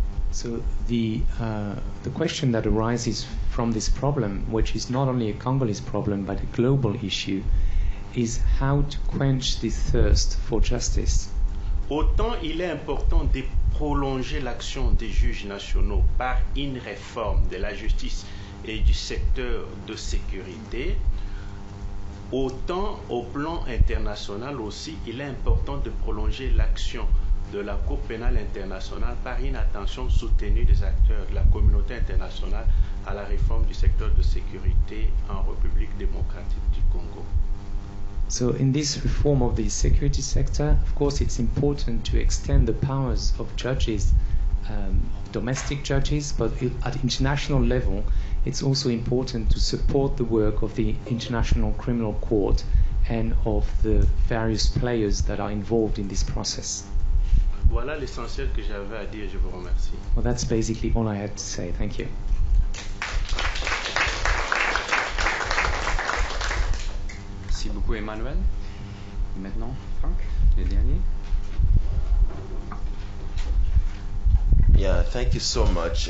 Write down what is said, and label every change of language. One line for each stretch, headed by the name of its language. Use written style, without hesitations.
English: So the question that arises from this problem, which is not only a Congolese problem but a global issue, is how to quench this thirst for justice.
French: Autant il est important de prolonger l'action des juges nationaux par une réforme de la justice et du secteur de sécurité, autant au plan international aussi, il est important de prolonger l'action de la Cour pénale internationale par une attention soutenue des acteurs de la communauté internationale à la réforme du secteur de sécurité en République démocratique du Congo.
English: So in this reform of the security sector, of course it's important to extend the powers of judges, of domestic judges, but at international level it's also important to support the work of the International Criminal Court and of the various players that are involved in this process.
French: Voilà l'essentiel que j'avais à dire, je vous remercie.
English: Well, that's basically all I had to say. Thank you.
French: Merci beaucoup, Emmanuel. Et maintenant, Franck, le dernier.
English: Yeah, thank you so much.